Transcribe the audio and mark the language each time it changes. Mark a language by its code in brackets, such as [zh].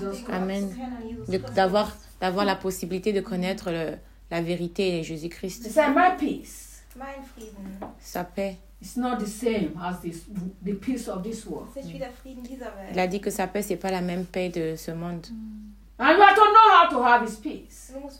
[fr] Amen. D'avoir la possibilité de connaître la vérité et Jésus-Christ. [en] My peace. [de] Mein Frieden. [fr] Sa paix. [en] It's not the same as the peace of this world. [fr] C'est plus la [de] Frieden dieser Welt. [fr] Il a dit que sa paix c'est pas la même paix de ce monde. [en] And you have to know how to have his peace.